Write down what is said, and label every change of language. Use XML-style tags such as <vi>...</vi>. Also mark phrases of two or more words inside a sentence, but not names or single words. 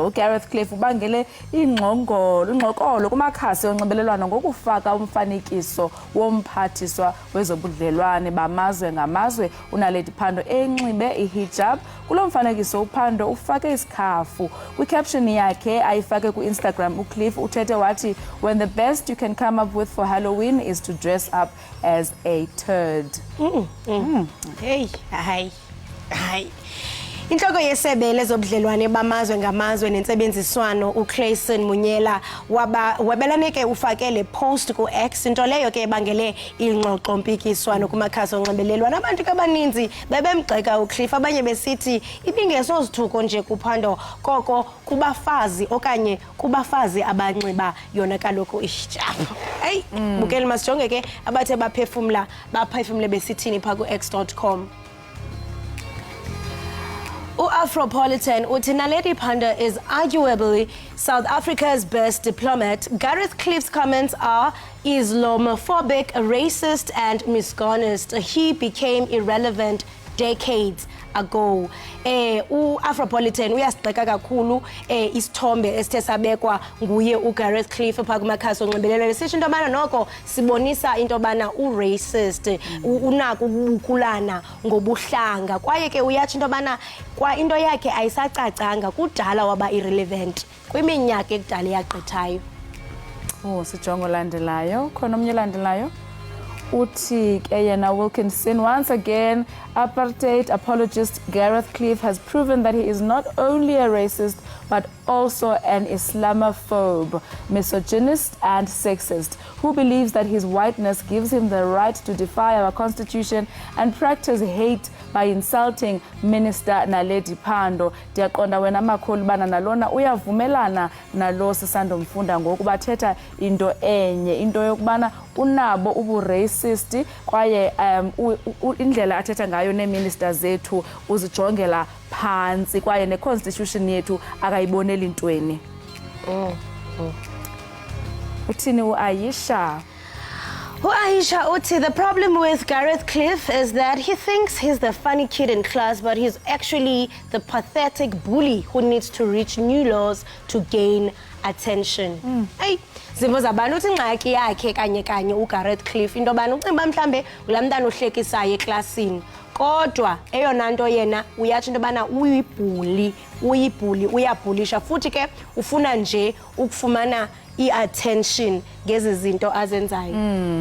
<xh>uGareth Cliff ubangele ingxokolo kumakhasi onxibelelwano ngokufaka umfanekiso womphathiswa wezobudlelwane bamazwe ngamazwe uNaledi Pandor enxibe ihijab. Kulo mfanekiso uPandor ufake isikhafu. Kwicaption yakhe ayifake ku-Instagram uCliff uthethe wathi,</xh> <en>when the best you can come up with for Halloween is to dress up as a turd.</en> <xh>Hey, hayi. Inhloko yesebe lezobudlelwane bamazwe ngamazwe nentsebenziswano uClayson Munyela wabelane ke ufakele post ku-X into leyo ke ebangele ingxoxo mpikiswano kumakhasi onxibelelwano. Abantu abaninzi bebemgxeka uCliff, abanye besithi ibingesozithuko nje kuPandor koko kubafazi okanye kubafazi abanxiba yona kaloku ihijab. Hey, bukeli masijonge ke abathe baphefumle besithini phaa ku-X.com.</xh> <en>Afropolitan uthi Naledi Pandor is arguably South Africa's best diplomat. Gareth Cliff's comments are Islamophobic, racist and misogynist. He became irrelevant decades ago.</en> <xh>Afropolitan uyasigxeka kakhulu isithombe esithe sabekwa nguye uGareth Cliff phaa kumakhasi onxibelelwano. Sisho into yobana noko sibonisa into yobana u-racist unako ukubukulana ngobuhlanga kwaye ke uyatsho into yobana kwa into yakhe ayisacacanga kudala waba irrelevant kwiminyaka ekudala eyagqithayo. Sijonga olandelayo. Khona omnye olandelayo. Uthi ke yena Wilkinson,</xh> <en>once again, apartheid apologist Gareth Cliff has proven that he is not only a racist but also an Islamophobe, misogynist and sexist, who believes that his whiteness gives him the right to defy our constitution and practice hate by insulting Minister Naledi Pandor.</en> <xh>Ndiyaqonda wena makhulu bana nalona uyavumelana nalo sisandomfunda ngoku bathetha into enye, into yokubana unabo ubu-racist kwaye indlela athetha ngayo nee-minister zethu uzijongela phansi kwaye ne-constitution yethu akayiboneli intweni. Uthini uAyisha?</xh> <en>Aisha Uti, the problem with Gareth Cliff is that he thinks he's the funny kid in class, but he's actually the pathetic bully who needs to reach new laws to gain attention.</en> <xh>Hey, zimvo zabantu uthi ingxaki yakhe kanye kanye uGareth Cliff into bani ucimba mhlambe ulamntana ohlekisayo eklasini. Kodwa eyona nto yena uyathi into bana uyibhuli uyabhulisha futhi ke ufuna nje ukufumana i-attention ngezi zinto azenzayo.</xh>